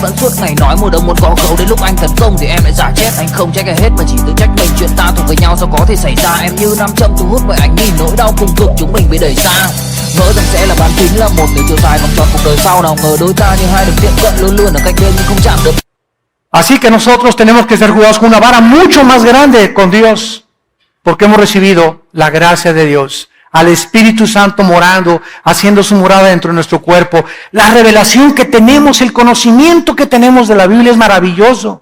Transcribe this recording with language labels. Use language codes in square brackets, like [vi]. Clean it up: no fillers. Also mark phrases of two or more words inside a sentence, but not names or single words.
[vi] Vẫn suốt ngày nói mùa đông muốn có gấu, đến lúc anh tấn công thì em lại giả chết. Anh không trách ai hết mà chỉ tự trách mình, chuyện ta thuộc với nhau sao có thể xảy ra. Em như nam châm thu hút mọi ánh nhìn, nỗi đau cùng cực chúng mình bị đẩy xa. Ngỡ rằng sẽ là bán kính, là một điều chiều dài vòng tròn cuộc đời sau. Nào ngờ đôi ta như hai đường tiệm cận, luôn luôn ở cạnh bên nhưng không chạm được. [es] Así que nosotros tenemos que ser jugados con una vara mucho más grande con Dios, porque hemos recibido la gracia de Dios, al Espíritu Santo morando, haciendo su morada dentro de nuestro cuerpo. La revelación que tenemos, el conocimiento que tenemos de la Biblia es maravilloso.